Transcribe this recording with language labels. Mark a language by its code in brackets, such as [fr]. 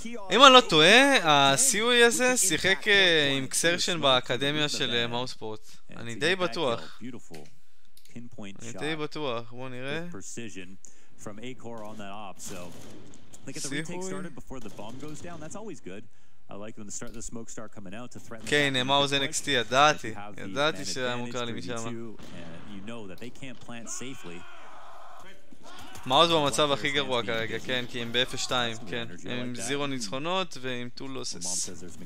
[he] אם אני לא טועה, הסיוי הזה שיחק עם אקסרשן באקדמיה של מאוספורט. אני די בטוח. [en] point [he] אני [en] shot [he] די בטוח, בוא נראה. [en] with precision from Acor on that op. So they get the retake started before the bomb goes down. That's always good. I like when the smoke start coming out to threaten. [he] כן, מאוז NXT, ידעתי שהיה מוכר לי משם. [en] You know that they can't plant safely. [he] מאוז במצב הכי גרוע כרגע, כן, כי הם ב-F2, כן. הם עם 0 ניצחונות ועם 2 losses.